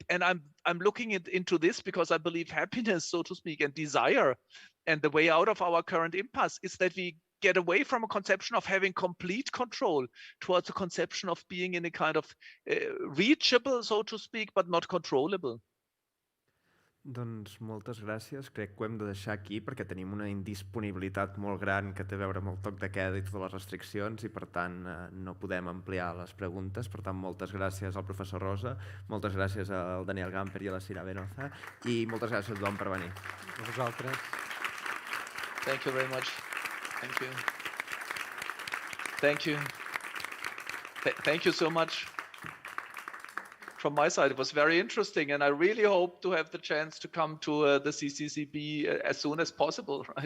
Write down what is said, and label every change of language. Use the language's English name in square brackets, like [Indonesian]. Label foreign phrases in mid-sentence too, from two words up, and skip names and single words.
[English] And I'm looking into this because I believe happiness, so to speak, and desire, and the way out of our current impasse is that we get away from a conception of having complete control towards a conception of being in a kind of reachable, so to speak, but not controllable. [Catalan] Doncs moltes gràcies. Crec que ho hem de deixar aquí perquè tenim una indisponibilitat molt gran que té a veure amb el toc de queda i totes les restriccions i, per tant, no podem ampliar les preguntes. Per tant, moltes gràcies al professor Rosa, moltes gràcies al Daniel Gamper i a la Sira Abenoza i moltes gràcies a tothom per venir. A vosaltres. [English] Thank you very much. Thank you. Thank you. Thank you so much. From my side, it was very interesting, and I really hope to have the chance to come to the CCCB as soon as possible, right?